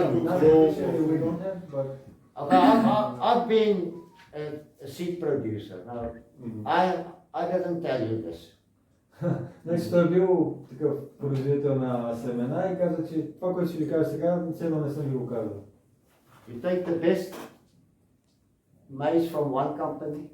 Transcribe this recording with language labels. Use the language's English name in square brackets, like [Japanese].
[English] not officially we don't have, but Okay, I've been a seed producer. Now, I didn't tell you this. [Bulgarian] значи той е бил такъв производител на семена и каза, че това, което ще ви кажа сега, все едно не съм ви го казал. [English] You take the best maize from one company,